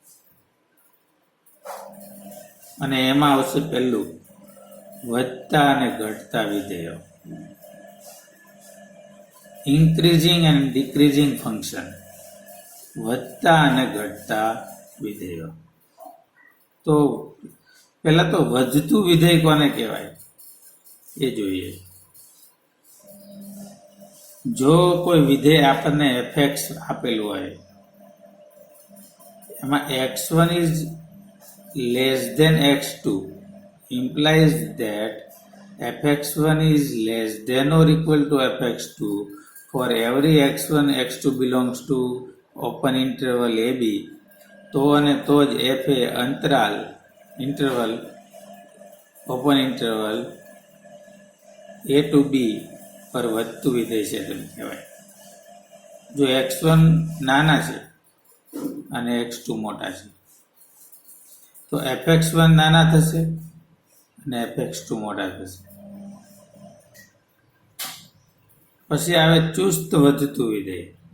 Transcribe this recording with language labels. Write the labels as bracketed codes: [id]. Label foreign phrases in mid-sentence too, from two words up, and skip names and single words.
[gu] અને એમાં આવશે પહેલું વધતા અને ઘટતા વિધેયો, [en] increasing and decreasing function, [gu] વધતા અને ઘટતા વિધેયો. તો પહેલા તો વધતું વિધેય કોને કહેવાય એ જોઈએ. જો કોઈ વિધેય આપણને fx આપેલું હોય એમાં x1 [en] is less than x2 implies that fx1 is less than or equal to fx2 for every x1 x2 belongs to open interval ab, [gu] તો અને તો જ f એ [en] interval open interval a to b [gu] પર વધતું વિધેય છે તેમ કહેવાય. જો x1 નાના છે અને x2 મોટા છે તો fx1 નાના થશે અને fx2 મોટા થશે. પછી આવે ચુસ્ત વધતું વિધેય.